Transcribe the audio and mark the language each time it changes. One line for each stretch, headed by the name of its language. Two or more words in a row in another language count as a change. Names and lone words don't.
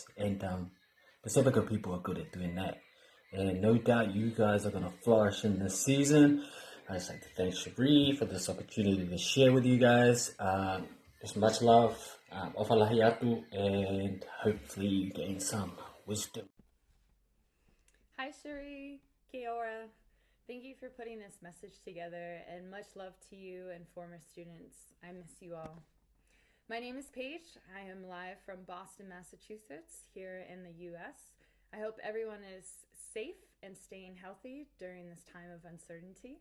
English: And Pacifica people are good at doing that. And no doubt you guys are going to flourish in this season. I'd just like to thank Cherie for this opportunity to share with you guys. Just much love,
Tongan: ofalahi atu,
English: and hopefully you gain some wisdom. Hi Cherie,
Māori: kia ora.
English: Thank you for putting this message together, and much love to you and former students. I miss you all. My name is Paige. I am live from Boston, Massachusetts, here in the U.S. I hope everyone is safe and staying healthy during this time of uncertainty.